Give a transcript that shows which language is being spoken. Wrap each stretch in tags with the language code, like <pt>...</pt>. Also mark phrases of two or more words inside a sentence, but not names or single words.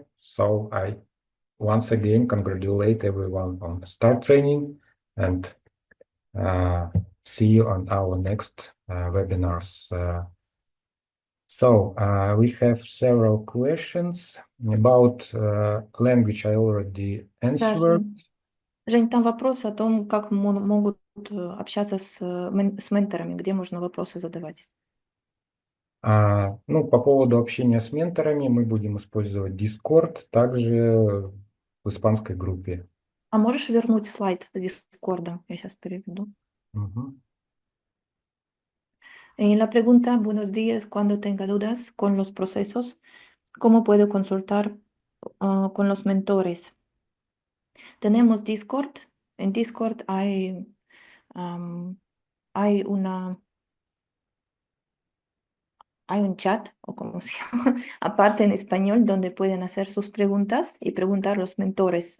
<en>So I once again congratulate everyone on start training and see you on our next webinars. So we have several questions about language. I already answered.</en> <ru>Жень, там вопрос о том, как могут общаться с менторами, где можно вопросы задавать. Ну, по поводу общения с менторами мы будем использовать Discord, также в испанской группе. А можешь вернуть слайд с Discord? Я сейчас переведу.</ru> <es>En la pregunta, buenos días, cuando tenga dudas con los procesos, ¿cómo puedo consultar con los mentores? Tenemos Discord. En Discord hay un chat, o como se llama, aparte en español, donde pueden hacer sus preguntas y preguntar a los mentores.</es>